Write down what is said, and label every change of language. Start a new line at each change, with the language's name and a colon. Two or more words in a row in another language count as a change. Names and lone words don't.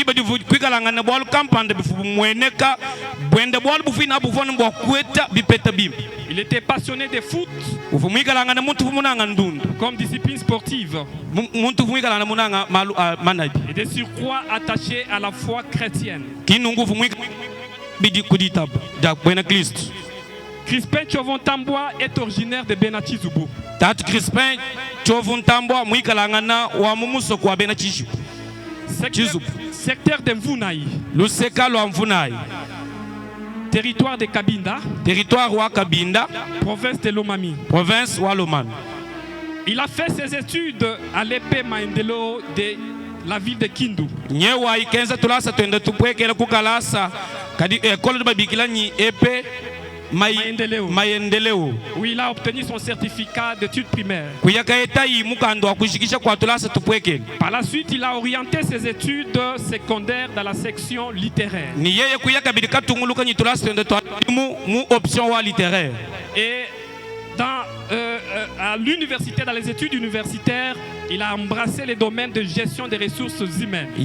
French: Il était passionné de foot comme discipline sportive et de surcroît attaché à la foi chrétienne. Crispin Tchovontambwa est originaire de Benati Zubu.
Luba-Katanga: Crispin Tchovontambwa mwikalangana wa mumuso kwa Benati
French: secteur de Mvunaï.
Luba-Katanga: Luseka lwa Mvunaï.
French: Territoire de Kabinda.
Luba-Katanga: Territoire wa Kabinda.
French: Province de Lomami.
Luba-Katanga: Province wa Lomami.
French: Il a fait ses études à l'épée Maendelo de la ville de Kindu.
Luba-Katanga: Nyewa ikenza tulasa twende tupwekela kukalasa kadi
French: école de
Luba-Katanga: babikila ni épée Maendeleo.
French: Où il a obtenu son certificat d'études primaires. Par la suite, il a orienté ses études secondaires dans la section littéraire. Et à l'université, dans les études universitaires, il a embrassé les domaines de gestion des ressources humaines.